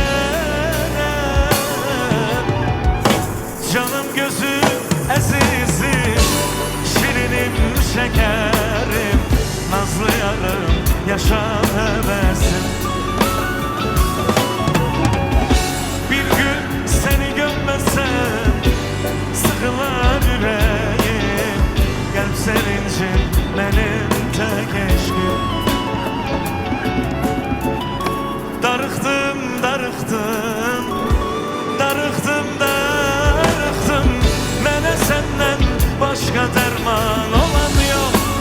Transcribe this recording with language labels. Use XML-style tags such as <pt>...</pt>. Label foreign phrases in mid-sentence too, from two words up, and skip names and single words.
<tr>Canım gözüm azizim, şirinim şekerim, nazlı yarım yaşam hevesim. Seni görmesem sıkılar yüreğim, kalp sevincim benim tek eşkim.</tr> <az>Darıxdım, darıxdım, darıxdım, darıxdım, mənə səndən başqa dərman olan yox.</az>